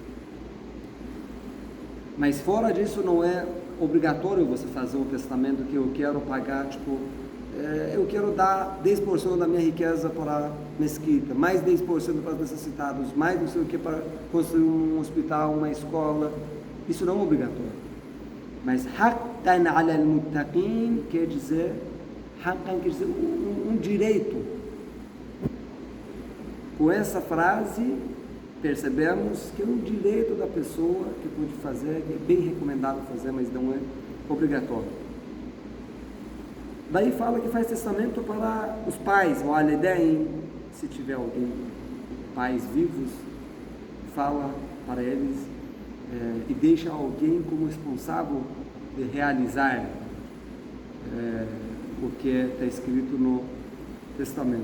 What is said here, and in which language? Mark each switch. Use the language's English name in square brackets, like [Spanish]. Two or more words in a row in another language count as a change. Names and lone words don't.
[Portuguese] Mas fora disso não é obrigatório você fazer um testamento que eu quero pagar, eu quero dar 10% da minha riqueza para a mesquita, mais 10% para os necessitados, mais não sei o que para construir um hospital, uma escola. Isso não é obrigatório. Mas [Arabic] حقا على المتقين [Portuguese] quer dizer um direito. Com essa frase percebemos que é um direito da pessoa que pode fazer, que é bem recomendado fazer, mas não é obrigatório. Daí fala que faz testamento para os pais, o alidain, se tiver alguém, pais vivos, fala para eles e deixa alguém como responsável de realizar o que está escrito no testamento.